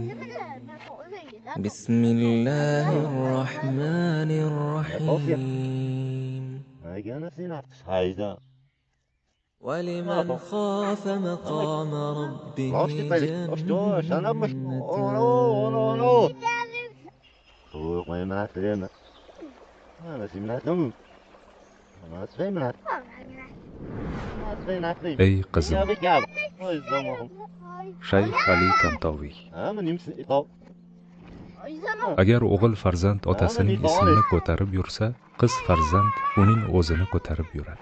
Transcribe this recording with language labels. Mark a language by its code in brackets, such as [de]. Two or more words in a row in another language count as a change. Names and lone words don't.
[ar] بسم الله الرحمن الرحيم. ولمن خاف مقام ربه جنتان. [uz] Ey qizim, Shayx Ali Tantoviy. Agar o'g'il farzand otasining ismini ko'tarib yursa, qiz farzand uning o'zini ko'tarib yuradi.